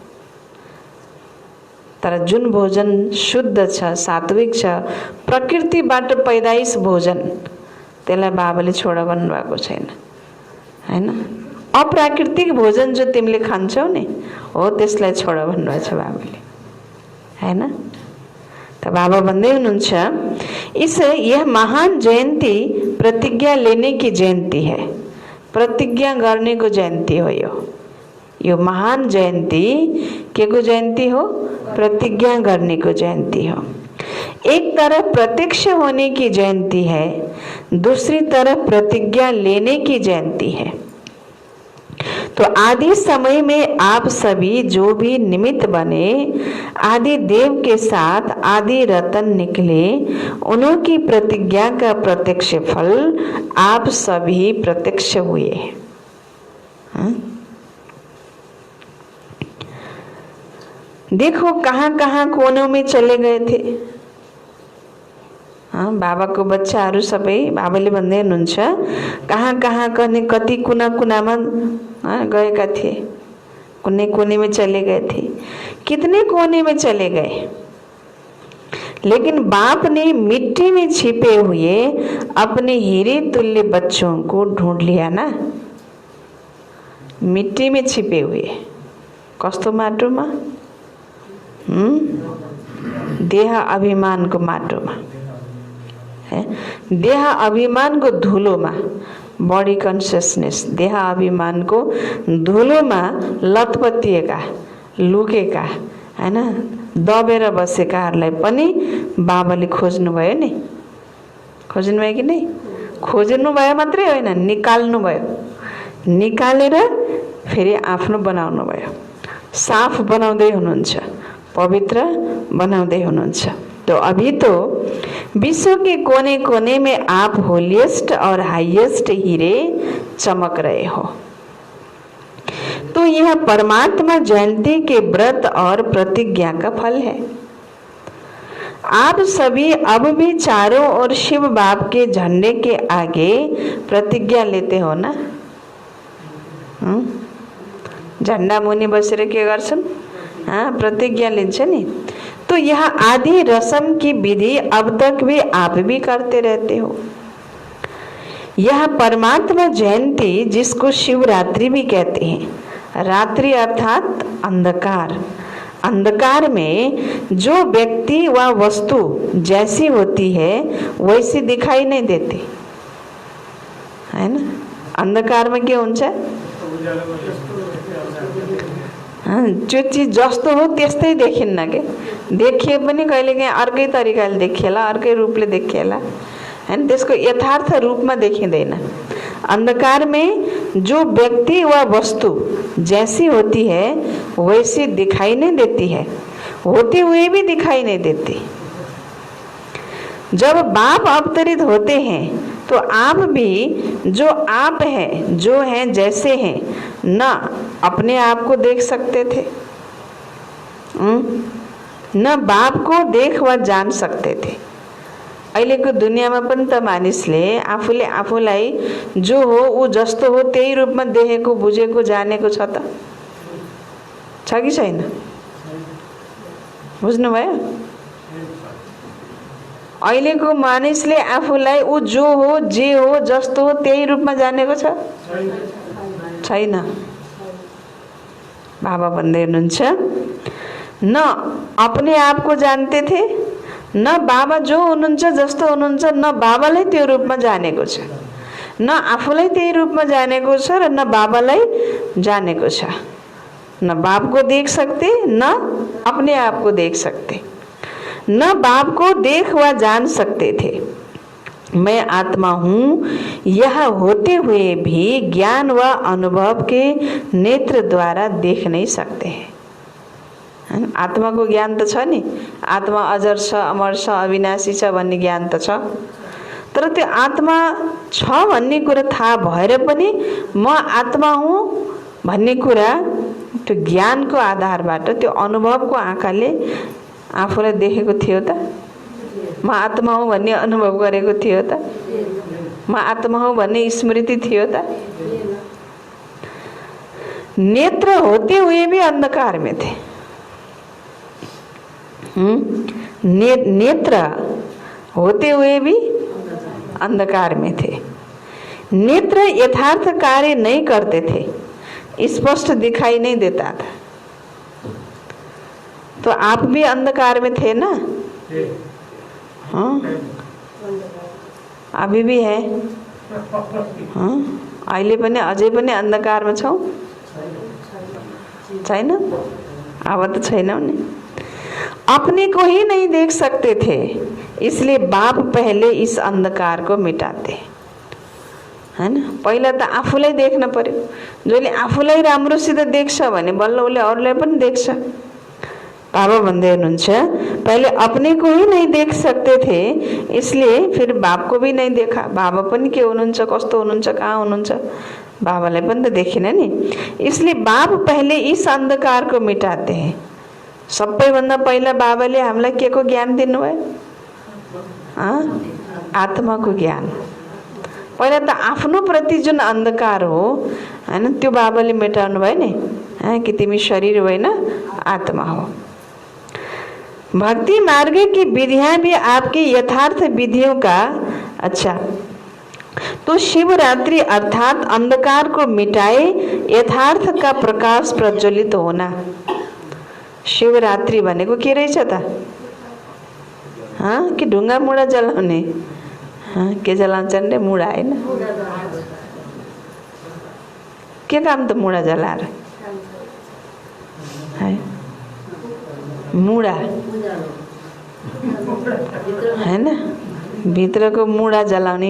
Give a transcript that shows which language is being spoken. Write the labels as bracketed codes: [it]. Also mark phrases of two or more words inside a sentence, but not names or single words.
[ne] तर जुन भोजन शुद्ध छ, सात्विक छ, प्रकृतिबाट पैदाइश भोजन, त्यसलाई बाबाले छोड भन्नुभएको छैन हैन। अप्राकृतिक भोजन जो तिमीले खान्छौ नि हो त्यसलाई छोड भन्नुभएको छ बाबाले हैन। त बाबा भन्दै हुनुहुन्छ [hi] यह महान जयन्ती प्रतिज्ञा लेने की जयन्ती है। [ne] प्रतिज्ञा गर्नेको जयन्ती हो यो महान जयन्ती के को जयन्ती हो? प्रतिज्ञा गर्नेको जयन्ती हो। [hi] एक तरफ प्रत्यक्ष होने की जयंती है, दूसरी तरफ प्रतिज्ञा लेने की जयंती है। तो आदि समय में आप सभी जो भी निमित्त बने, आदि देव के साथ आदि रतन निकले, उन्होंने प्रतिज्ञा का प्रत्यक्ष फल आप सभी प्रत्यक्ष हुए। हाँ? देखो कहाँ कहाँ कोनों में चले गए थे। हाँ, [ne] बाबाको बच्चाहरू सबै बाबाले भन्दै हुनुहुन्छ कहाँ कहाँ कति कुना कुनामा गएका थिए, [hi] कोने कोने में चले गए थे, कितने कोने में चले गए, लेकिन बाप ने मिट्टी में छिपे हुए अपने हीरे तुल्य बच्चों को ढूंढ लिया ना। मिट्टी में छिपे हुए [ne] कस्तो माटोमा? देह अभिमानको माटोमा, देह अभिमानको धुलोमा, [en] body consciousness [ne] देह अभिमानको धुलोमा लतपतिएका, लुकेका, हैन, दबेर बसेकाहरूलाई पनि बाबाले खोज्नुभयो नि। खोज्नुभयो कि नै? खोज्नुभयो मात्रै होइन, निकाल्नुभयो। निकालेर फेरि आफ्नो बनाउनु भयो। साफ बनाउँदै हुनुहुन्छ, पवित्र बनाउँदै हुनुहुन्छ। [hi] तो अभी तो विश्व के कोने कोने में आप होलिएस्ट और हाईएस्ट हीरे चमक रहे हो। तो यह परमात्मा जयंती के व्रत और प्रतिज्ञा का फल है। आप सभी अब भी चारों ओर शिव बाप के झंडे के आगे प्रतिज्ञा लेते हो ना। [ne] झंडा मुनि बसेर के गर्छन्? प्रतिज्ञा लिन्छ नि। [hi] तो यह आदि रस्म की विधि अब तक भी आप भी करते रहते हो। यह परमात्मा जयंती, जिसको शिवरात्रि भी कहते हैं, रात्रि अर्थात अंधकार, अंधकार में जो व्यक्ति व वस्तु जैसी होती है वैसी दिखाई नहीं देती है ना। [ne] अंधकार में के हुन्छ? जो चीज जस्तो हो त्यस्तै देखिन्न के। देखिए पनि कहिलेकाहीँ अर्कै तरिकाले देखिएला, अर्कै रूपले देखिएला, हैन, त्यसको यथार्थ रूपमा देखिँदैन। [hi] अंधकार में जो व्यक्ति व वस्तु जैसी होती है वैसी दिखाई नहीं देती है, होते हुए भी दिखाई नहीं देती। जब बाप अवतरित होते हैं तो आप भी जो आप हैं, जो हैं जैसे हैं, न अपने आप को देख सकते थे, न बाप को देख व जान सकते थे। [ne] अहिलेको दुनियाँमा पनि त मानिसले आफूले आफूलाई जो हो ऊ जस्तो हो त्यही रूपमा देखेको, बुझेको, जानेको छ त? छ कि छैन? बुझ्नुभयो? अहिलेको मानिसले आफूलाई ऊ जो हो, जे हो, जस्तो हो त्यही रूपमा जानेको छ? छैन। बाबा भन्दै हुनुहुन्छ [hi] न अपने आप को जानते थे, [ne] न बाबा जो हुनुहुन्छ, जस्तो हुनुहुन्छ, न बाबालाई त्यो रूपमा जानेको छ, न आफूलाई त्यही रूपमा जानेको छ र न बाबालाई जानेको छ। [hi] न बाप को देख सकते, न अपने आप को देख सकते, न बाप को देख व जान सकते थे। मैं आत्मा हूँ यह होते हुए भी ज्ञान व अनुभव के नेत्र द्वारा देख नहीं सकते हैं। [ne] आत्मा को ज्ञान त छ नि, आत्मा अजर छ, अमर छ, अविनाशी छ भन्ने ज्ञान त छ, तर त्यो आत्मा छ भन्ने कुरा थाहा भएर पनि म आत्मा हुँ भन्ने कुरा त्यो ज्ञानको आधारबाट, त्यो अनुभवको आँखाले आफूलाई देखेको थियो त? म आत्मा हुँ भन्ने अनुभव गरेको थियो त? म आत्मा हुँ भन्ने स्मृति थियो त? [hi] नेत्र होते हुए भी अंधकार में थे। नेत्र होते हुए भी अंधकार में थे। नेत्र यथार्थ कार्य नहीं करते थे, स्पष्ट दिखाई नहीं देता था। तो आप भी अंधकार में थे ना? हाँ, अभी भी है। हाँ, [ne] अहिले पनि अझै पनि अंधकारमा छौ? छैन? अब त छैनौ नि। [hi] अपने को ही नहीं देख सकते थे, इसलिए बाप पहले इस अंधकार को मिटाते। [ne] हैन। पहिला त आफूलाई देख्न पर्यो। जसले आफूलाई राम्रोसित देख्छ भने बल्ल उसले अरूलाई पनि देख्छ। बाबा भन्दै हुनुहुन्छ [hi] पहले अपने को ही नहीं देख सकते थे, इसलिए फिर बाप को भी नहीं देखा। [ne] बाबा पनि के हुनुहुन्छ, कस्तो हुनुहुन्छ, कहाँ हुनुहुन्छ, बाबालाई पनि त देखिन नि। [hi] इसलिए बाप पहले इस अंधकार को मिटाते हैं। [ne] सबैभन्दा पहिला बाबाले हामीलाई के को ज्ञान दिनुभयो? आत्माको ज्ञान। पहिला त आफ्नो प्रति जुन अंधकार हो हैन त्यो बाबाले मेटाउनु भयो नि, कि तिमी शरीर होइन आत्मा हो। [hi] भक्ति मार्ग की विधियां भी आपकी यथार्थ विधियों का अच्छा, तो शिवरात्रि अर्थात अंधकार को मिटाए यथार्थ का प्रकाश प्रज्वलित होना। [ne] शिवरात्रि भनेको के रहेछ त? कि ढुङ्गा मुढा जलाउने? के जलाउँछन् रे? मुढा होइन, के काम त मुढा जलाएर है? मुढा हैन, भित्रको मुढा जलाउने।